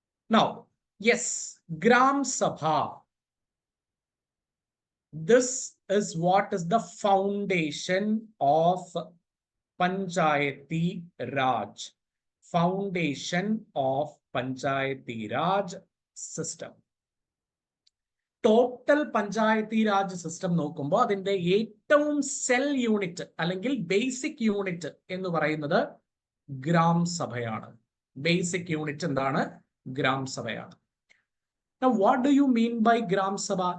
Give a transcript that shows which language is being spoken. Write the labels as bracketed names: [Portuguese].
[English] Now yes, gram sabha, this is what is the foundation of Panchayati Raj. Foundation of Panchayati Raj system. [Malayalam] Total Panchayati Raj system നോക്കുമ്പോൾ അതിന്റെ ഏറ്റവും cell unit അല്ലെങ്കിൽ basic unit എന്ന് പറയുന്നത് gram സഭയാണ്. ബേസിക് യൂണിറ്റ് എന്താണ്? ഗ്രാം സഭയാണ്. [English] Now, what do you mean by gram sabha?